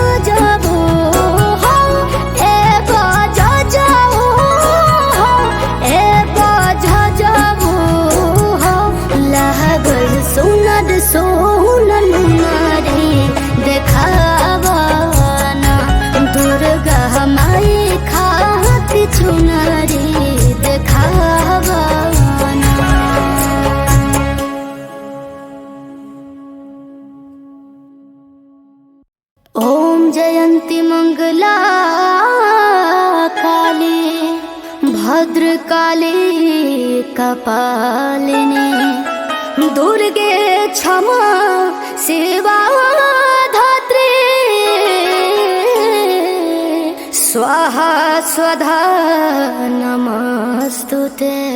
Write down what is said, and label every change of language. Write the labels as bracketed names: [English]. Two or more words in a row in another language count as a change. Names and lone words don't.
[Bhojpuri] जाओ हो ए बाजा जाओ हो ए बाजा जाओ हो लागल सुनर सोनन नारी देखावाना दुर्गा माई खाती चुनरी देखावाना। [Sanskrit] ओम जयंती मंगला काली भद्रकाली कपालिनी दुर्गे क्षमा सेवा धात्री स्वाहा स्वधा नमस्तुते।